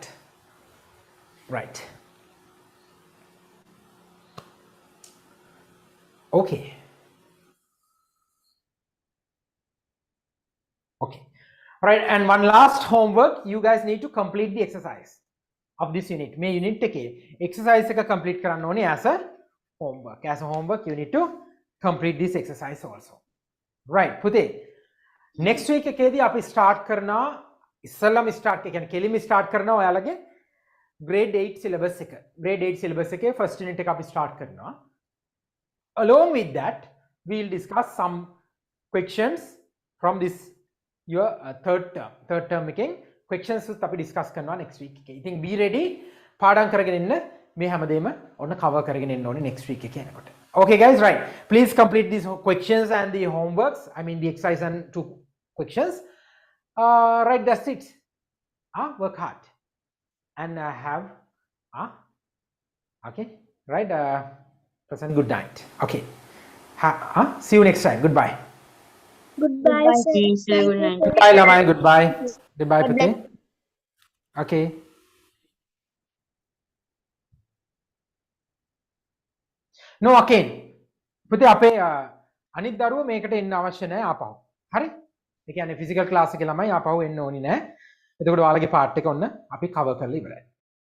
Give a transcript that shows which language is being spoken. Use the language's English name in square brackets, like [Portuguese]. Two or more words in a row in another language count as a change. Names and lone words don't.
[English] Right. Okay. Okay. Right, and one last homework, you guys need to complete the exercise of this unit. [Sinhala] May unit take exercise එක complete කරන්න ඕනේ [English] as a homework. As a homework, you need to complete this exercise also. [Sinhala] Right, පුතේ. [English] Next week [Sinhala] එකේදී අපි start කරනවා ඉස්සෙල්ලාම start එක කියන්නේ කෙලිම start කරනවා ඔයාලගේ [English] grade 8 syllabus [Sinhala] එක. [English] Grade 8 syllabus [Sinhala] එකේ [English] first unit [Sinhala] එක අපි start කරනවා. [English] Along with that, we will discuss some questions from this your third term [Sinhala] එකෙන් questions උත් අපි discuss කරනවා next week එකේ. ඉතින් [English] be ready [Sinhala] පාඩම් කරගෙන ඉන්න මේ හැමදේම ඔන්න cover කරගෙන ඉන්න ඕනේ [English] next week [Sinhala] එකේ යනකොට. [English] Okay guys, right. Please complete these questions and the homeworks. I mean the exercise and 2 questions. Right, that's it. Work hard and have okay, right. Present good night. Okay. See you next time. Goodbye. Goodbye, sir. Sir, good night. Goodbye, Lamai. Goodbye. Goodbye, Putih. Okay. No, again. Putih, [Sinhala] අපේ අනිත් දරුවෝ මේකට එන්න අවශ්‍ය නැහැ ආපහු. හරි? ඒ කියන්නේ ෆිසිකල් ක්ලාස් එකේ ළමයි ආපහු එන්න ඕනි නැහැ. එතකොට ඔයාලගේ පාර්ට් එක ඔන්න අපි කවර් කරලා ඉවරයි.